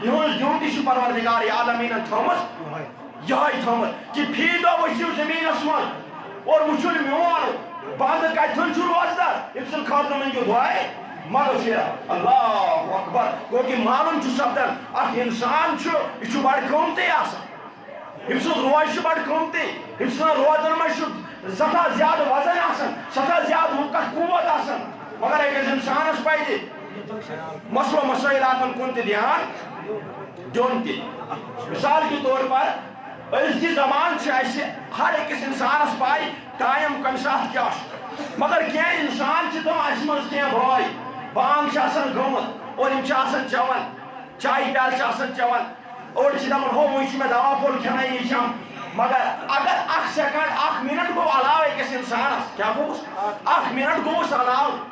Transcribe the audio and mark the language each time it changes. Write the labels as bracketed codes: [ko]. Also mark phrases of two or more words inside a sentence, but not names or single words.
[ks] یِہٕنٛز ڈیوٹی چھِ پروردگار عالمیٖنن تھٲومٕژ یہے تھٲومٕژ کہ فی دۄہ ؤسِو زٔمیٖنس منٛز اور وٕچھُن میون بنٛد کتھن چھُ روزدار أمۍ سٕنٛدِ خٲطرٕ منٛگِو دعائے مغفرت [ar] اللہ اکبر [ks] گوٚو کہ معلوم چھُ سپدان اکھ انسان چھُ یہِ چھُ بڑٕ قۭمتی آسان أمۍ سُنٛد روز چھُ بڑٕ قۭمتی أمۍ سٕنٛدٮ۪ن روزن منٛز چھُ سٮ۪ٹھاہ زیادٕ وزن آسان سٮ۪ٹھاہ زیادٕ وقت قوت آسان مگر أکِس انسانس پزِ مسلو مسٲیلاتن کُن تہِ دھیان دیُن تہِ مثال کے طور پر أزکہِ زمان چھِ اَسہِ ہر أکِس انسانس پاے ٹایم کمہِ ساتہٕ کیٛاہ چھُ مگر کینٛہہ انسان چھِ تِم اَسہِ منٛز کینٛہہ بٲے بانگ چھِ آسان گٔمٕژ اور یِم چھِ آسان چٮ۪وان چایہِ پیالہٕ چھِ آسان چٮ۪وان أڑۍ چھِ دپان ہو وٕنۍ چھُ مےٚ دوا پھوٚل کھٮ۪نٲیی چھم مگر اگر اکھ سیکنڈ اکھ منٹ گوٚو علاوٕ أکِس انسانس کیٛاہ گوٚوُس اکھ منٹ گوٚوُس علاوٕ